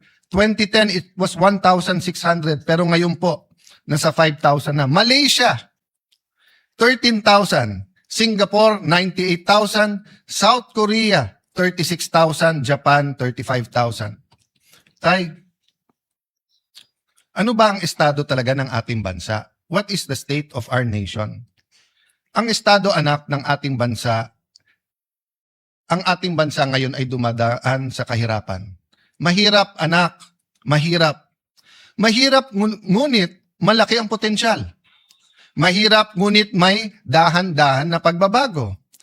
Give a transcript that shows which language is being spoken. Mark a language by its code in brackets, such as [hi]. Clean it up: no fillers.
[tl] 2010, [en] it was [tl] 1,600. Pero ngayon po, nasa 5,000 na. Malaysia, 13,000. Singapore, 98,000. South Korea, 36,000. Japan, 35,000. Tay, ano ba ang estado talaga ng ating bansa? [en] What is the state of our nation? [tl] Ang estado, anak, ng ating bansa, ang ating bansa ngayon ay dumadaan sa kahirapan. Mahirap, anak, mahirap. Mahirap, ngunit malaki ang potensyal. Mahirap ngunit may dahan-dahan na pagbabago.